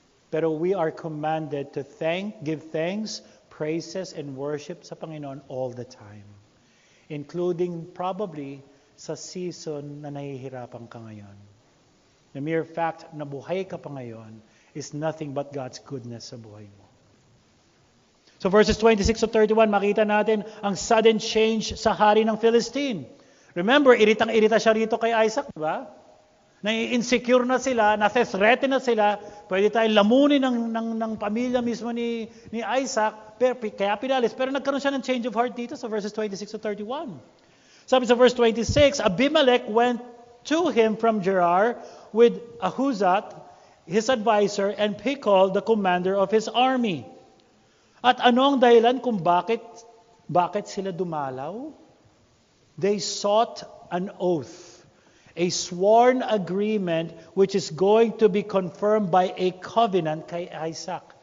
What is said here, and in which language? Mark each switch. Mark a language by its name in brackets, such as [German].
[English] Pero we are commanded to give thanks, praises, and worship [Filipino] sa Panginoon [English] all the time. Including probably [Filipino] sa season na nahihirapan ka ngayon. [English] The mere fact [Filipino] na buhay ka pa ngayon [English] is nothing but God's goodness sa buhay mo. [Filipino] So verses 26 to 31, makita natin ang [English] sudden change [Filipino] sa hari ng Philistine. Remember, iritang-irita siya rito kay Isaac, di ba? Na-insecure na sila, na-threaten na sila, pwede tayong lamunin ng pamilya mismo ni Isaac, kaya pinalis. Pero nagkaroon siya ng [English] change of heart [Filipino] dito sa verses 26 to 31. Sabi sa [English] verse 26, Abimelech went to him from Gerar with Ahuzat, his advisor, and Phicol, the commander of his army. [Filipino] At anong dahilan kung bakit sila dumalaw? [English] They sought an oath. A sworn agreement which is going to be confirmed by a covenant kay Isaac.